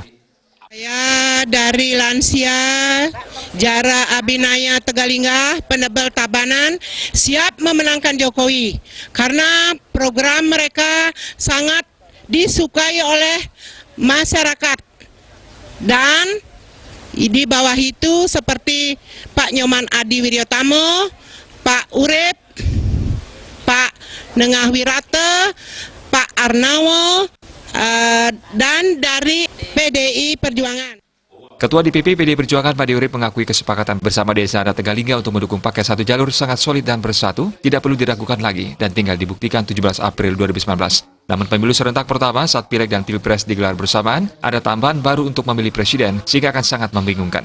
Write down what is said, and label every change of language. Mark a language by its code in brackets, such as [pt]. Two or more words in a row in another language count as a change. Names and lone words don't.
[id] Saya dari Lansia Jara Abidaya Tegalinggah Penebel Tabanan siap memenangkan Jokowi karena program mereka sangat disukai oleh masyarakat dan di bawah itu seperti Pak Nyoman Adi Wiratama, Pak Urip, Pak Inengah Wirata, Pak Arnawa, dan dari PDI Perjuangan. Ketua DPP PDI Perjuangan Madi Urip mengakui kesepakatan bersama Desa Adat Tegalinggah untuk mendukung paket satu jalur sangat solid dan bersatu, tidak perlu diragukan lagi dan tinggal dibuktikan 17 April 2019. Namun pemilu serentak pertama saat Pileg dan Pilpres digelar bersamaan, ada tambahan baru untuk memilih presiden sehingga akan sangat membingungkan.